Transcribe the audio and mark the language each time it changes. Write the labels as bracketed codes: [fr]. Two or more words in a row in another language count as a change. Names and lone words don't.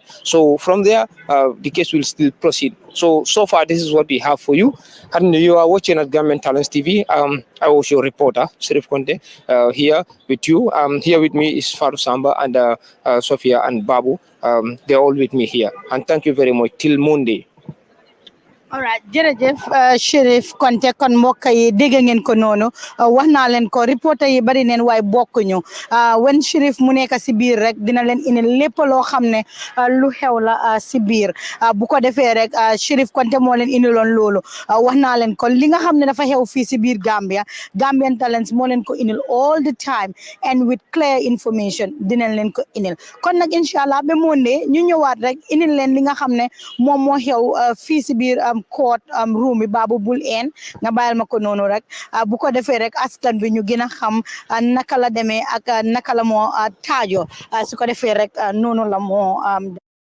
[en] So from there, the case will still proceed. So far, this is what we have for you. And you are watching at Government Talents TV. I was your reporter, Serif Conte, here with you. Here with me is Faru Samba and Sophia and Babu. They're all with me here. And thank you very much. Till Monday. all right [wo] jërëjëf Sheriff Konte kon mbokk yi dégg ngeen ko noonu wax naa leen ko reporter yi bari neen waaye bokkuñu wen Sheriff mu nekk si biir rek dina leen indi lépp loo xam ne lu xew la si biir bu ko defee rek Sheriff Konte moo leen indiloon loolu wax naa leen ko li nga xam ne dafa xew fii si biir Gambia Gambian Talents moo leen ko indil [en] all the time and with clear information [wo] dinañ leen ko indil kon nag [ar] إن شاء الله [wo] ba Monday ñu ñëwaat rek indil leen li nga xam ne moom moo xew fii si biir [en] court room [wo] bi baabu bul een nga bàyyil ma ko noonu rek bu ko defee rek askan bi ñu gën a xam naka la demee ak naka la moo taajo su ko defee rek noonu la moo